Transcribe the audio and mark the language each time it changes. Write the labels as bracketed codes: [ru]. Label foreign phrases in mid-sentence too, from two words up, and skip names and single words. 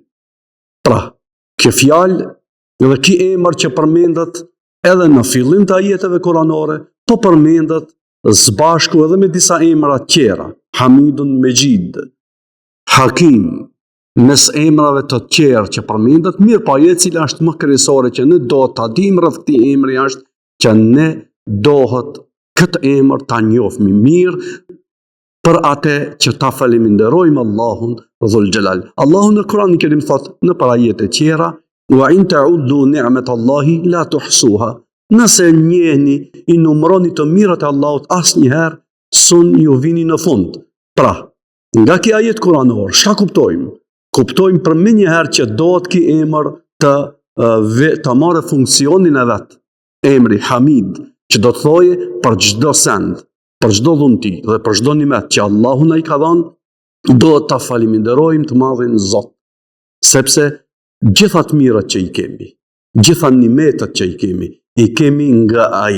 [sq] Pra, kjo fjalë dhe ky emër që përmendet edhe në fillim të ajeteve koranore, po përmendet zbashku edhe me disa emra tjera, Hamidun Mejid, Hakim, mes emrave të tjerë që përmendet, mirë pa e cila është më kryesore që ne do ta dim rreth këtij emri është që ne dohet këtë emër ta njohmi mirë për atë që ta falenderojmë Allahun Dhul Xhelal. Allahu në Kur'anin e Kerim thot në ajete të tjera [ar] وإن تعدوا نعمة الله لا تحصوها. [sq] Nëse njehni I numëroni të mirat e Allahut asnjëherë sun ju vini në fund. Pra, nga ky ajet kuranor, çka kuptojmë? Kuptojmë për më njëherë që dohet ky emër të marrë funksionin e vet. Emri Hamid, që do të thojë për çdo send, për çdo dhunti dhe për çdo nimet që Allahu na I ka dhënë, do ta falenderojmë të madhin Zot, sepse gjitha të mirat që I kemi, gjitha nimetet që I kemi nga Ai.